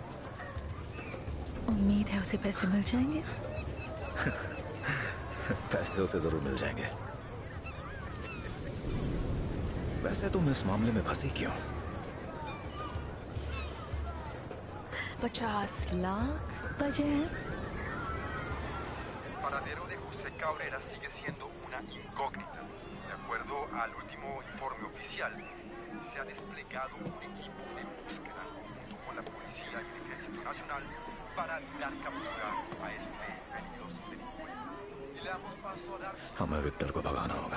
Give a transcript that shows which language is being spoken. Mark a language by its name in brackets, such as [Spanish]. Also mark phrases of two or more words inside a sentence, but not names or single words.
[Hindi] उम्मीद है उसे पैसे मिल जाएंगे। पैसे उसे जरूर मिल जाएंगे। वैसे तुम इस मामले में फंसी क्यों? 50 लाख बचे हैं। [Spanish] El paradero de José Cabrera sigue siendo una incógnita. De acuerdo al último informe oficial, se ha desplegado un equipo de búsqueda junto con la policía y el Ejército Nacional para dar captura a este peligroso delincuente. Y le damos paso a dar... [Hindi] हमें विक्टर को भगाना होगा।